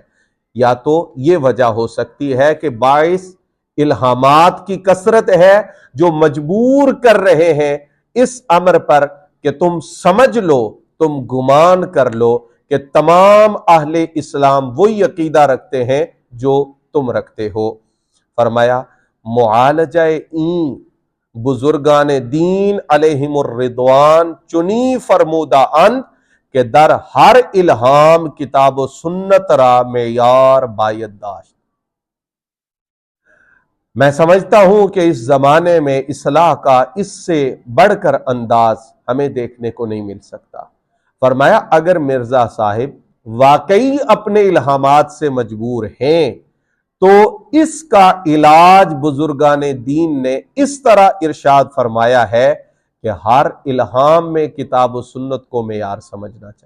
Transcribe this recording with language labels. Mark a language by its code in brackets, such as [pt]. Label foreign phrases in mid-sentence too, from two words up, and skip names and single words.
[ur] یا تو یہ وجہ ہو سکتی ہے کہ باعث الہامات کی کثرت ہے جو مجبور کر رہے ہیں اس امر پر کہ تم سمجھ لو، تم گمان کر لو کہ تمام اہل اسلام وہی عقیدہ رکھتے ہیں جو تم رکھتے ہو۔ [fa] فرمایا معالجہ این بزرگان دین علیہم الرضوان چنی فرمودہ اند کہ در ہر الہام کتاب و سنت را معیار باید داشت۔ [ur] میں سمجھتا ہوں کہ اس زمانے میں اصلاح کا اس سے بڑھ کر انداز ہمیں دیکھنے کو نہیں مل سکتا۔ فرمایا اگر مرزا صاحب واقعی اپنے الہامات سے مجبور ہیں تو اس کا علاج بزرگان دین نے اس طرح ارشاد فرمایا ہے کہ ہر الہام میں کتاب و سنت کو معیار سمجھنا چاہیے۔